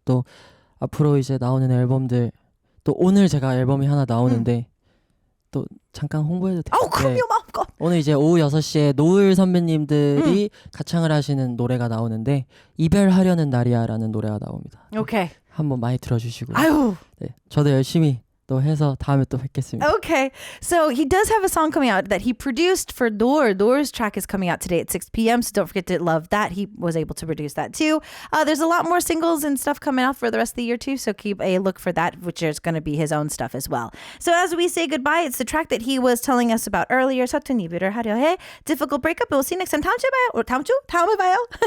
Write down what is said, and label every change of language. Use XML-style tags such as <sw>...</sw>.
<ko>또 앞으로 이제 나오는 앨범들 또 오늘 제가 앨범이 하나 나오는데 또 잠깐 홍보해도 될까요? 그럼요, 마음껏. 오늘 이제 오후 6시에 노을 선배님들이 가창을 하시는 노래가 나오는데 이별하려는 날이야라는 노래가 나옵니다. 오케이. 한번 많이 들어주시고요. 아유. 네, 저도 열심히 또 해서 다음에 또 뵙겠습니다. Okay.</ko> <en>So he does have a song coming out that he produced for Door. Door's track is coming out today at 6 p.m. So don't forget to love that. He was able to produce that too. There's a lot more singles and stuff coming out for the rest of the year too. So keep a look for that, which is going to be his own stuff as well. So as we say goodbye, it's the track that he was telling us about earlier.</en> <ko>서툰 이별을 하려 해.</ko> <en>Difficult breakup. We'll see you next time.</en> <ko>다음 주에 봐요. 다음 주? 다음에 봐요.</ko>